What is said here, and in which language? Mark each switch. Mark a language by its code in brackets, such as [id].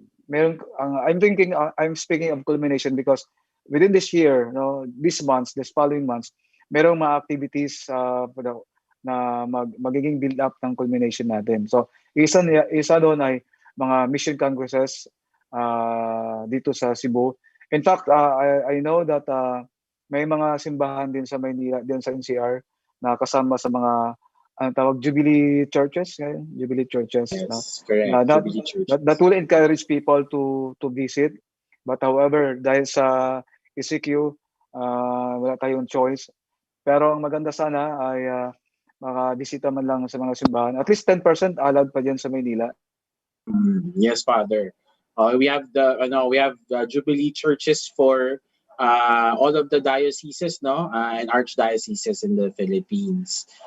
[en] I'm speaking of culmination because within this year, no, this following months, [tl] merong mga activities na magiging build up ng culmination natin. So isa doon ay mga mission congresses dito sa Cebu. [en] In fact, I know that [tl] may mga simbahan din sa Maynila, din sa NCR, na kasama sa mga Jubilee churches, Jubilee churches. [en] Yes, no? correct. That will encourage people to visit. But however, [tl] dahil sa ECQ, wala tayong choice. Pero ang maganda sana ay makabisita man lang sa mga simbahan. [en] At least 10% allowed [tl] pa dyan sa Maynila. [en] Yes, Father. We have the Jubilee churches for all of the dioceses, no, and archdioceses in the Philippines.